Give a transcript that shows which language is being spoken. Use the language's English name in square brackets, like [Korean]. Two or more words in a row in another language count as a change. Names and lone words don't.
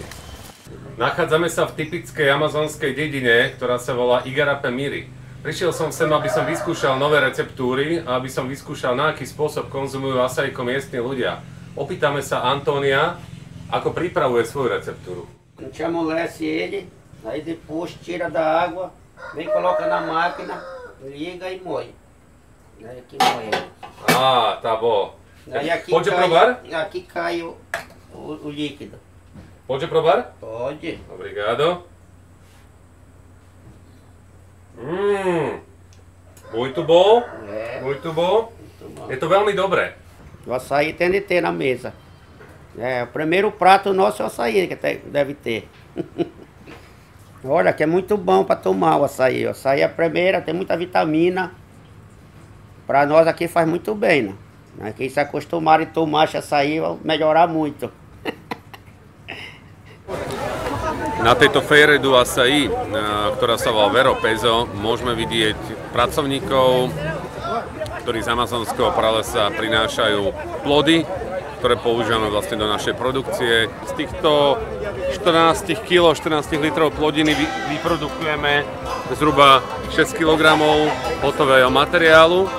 [Slovak] Nachádzame sa v typickej amazonskej dedine, ktorá sa volá Igarapé Miri. Prišiel som sem, aby som vyskúšal nové receptúry a aby som vyskúšal, na aký spôsob konzumujú açajko miestni ľudia. Opýtame sa Antónia, ako pripravuje svoju receptúru. [Portuguese] A gente amolece ele, aí depois tira da água, vem coloca na máquina, liga e moe. Aí aqui moe. Tá bom. Aí aqui Pode cai, provar? aqui cai o líquido. Pode provar? Pode. Obrigado. Muito bom. Muito bom. [Slovak] Je to veľmi dobré. [Portuguese] O açaí tem de ter na mesa. O primeiro prato nosso é o açaí que deve ter. Olha, que é muito bom para tomar o açaí. O açaí é a primeira, tem muita vitamina. Para nós aqui faz muito bem, né? Quem se acostumar a tomar esse açaí vai melhorar muito. [Slovak] Na tejto Feira do Açaí, ktorá sa volá Vero Peso, môžeme vidieť pracovníkov, ktorí z amazonského pralesa prinášajú plody, ktoré používame vlastne do našej produkcie. Z týchto 14 kg, 14 litrov plodiny vyprodukujeme zhruba 6 kg hotového materiálu.